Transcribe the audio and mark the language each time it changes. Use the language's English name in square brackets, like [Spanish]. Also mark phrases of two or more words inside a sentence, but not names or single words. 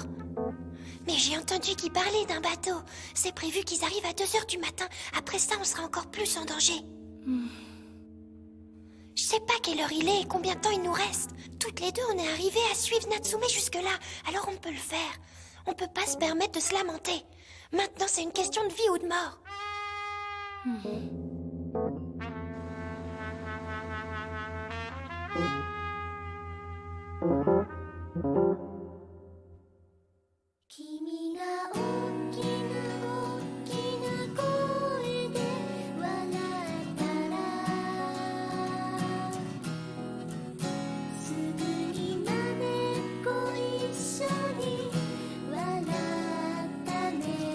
[French] Mais j'ai entendu qu'ils parlaient d'un bateau. C'est prévu qu'ils arrivent à 2h du matin. Après ça, on sera encore plus en danger. Je sais pas quelle heure il est et combien de temps il nous reste. Toutes les deux, on est arrivés à suivre Natsume jusque-là. Alors on peut le faire. On peut pas se permettre de se lamenter. Maintenant, c'est une question de vie ou de mort. [Japanese] 君が大きな大きな声で笑ったらすぐにまねっこ一緒に笑ったね